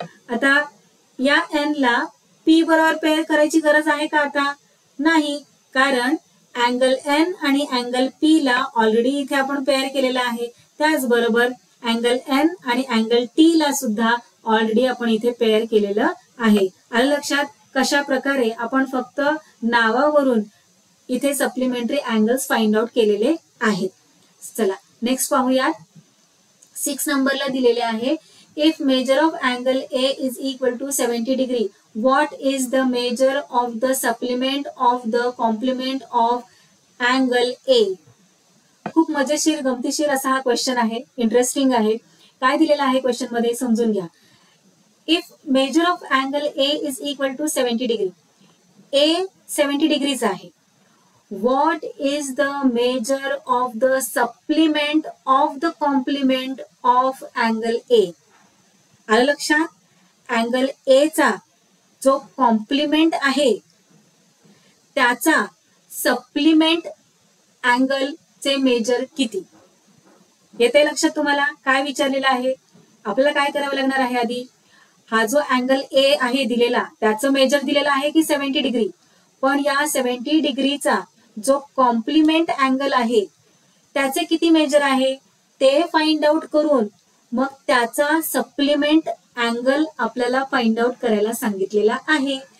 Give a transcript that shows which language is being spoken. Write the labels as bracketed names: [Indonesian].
[Marathi] आता या एन ला पी बरोबर पेअर करायची गरज आहे का आता, नाही, कारण अँगल एन आणि अँगल पी ला ऑलरेडी इथे आपण पेअर केलेला आहे. त्याचबरोबर अँगल एन आणि अँगल टी ला सुद्धा ऑलरेडी आपण इथे पेअर केलेलं आहे. आलं लक्षात कशा प्रकारे आपण फक्त नावावरून इथे सप्लिमेंटरी अँगल्स फाइंड आउट केलेले आहेत. चला नेक्स्ट पाहूयात. 6 नंबरला दिलेले आहे, [English] If measure of angle A is equal to 70 degree, what is the measure of the supplement of the complement of angle A. [Marathi] खूप मजेशीर गमतीशीर असा हा क्वेश्चन आहे, इंटरेस्टिंग आहे. काय दिलेला आहे क्वेश्चन मध्ये समजून घ्या. [English] if measure of angle A is equal to 70 degree, [Marathi] ए 70 डिग्रीचा आहे, [English] what is the measure of the supplement of the complement of angle A. [Marathi] आलं लक्षात, अँगल ए चा जो कॉम्प्लिमेंट आहे त्याचा सप्लिमेंट अँगल चे मेजर किती. येते लक्षात तुम्हाला काय विचारलेलं आहे. आपल्याला काय करावं लागणार आहे, आधी हा जो अँगल ए आहे दिलेला त्याचं मेजर दिलेलं आहे की 70 डिग्री, पण या 70 डिग्रीचा जो कॉम्प्लिमेंट अँगल आहे त्याचे किती मेजर आहे ते फाइंड आउट करून मग त्याचा सप्लिमेंट अँगल आपल्याला फाइंड आउट करायला सांगितलेला आहे.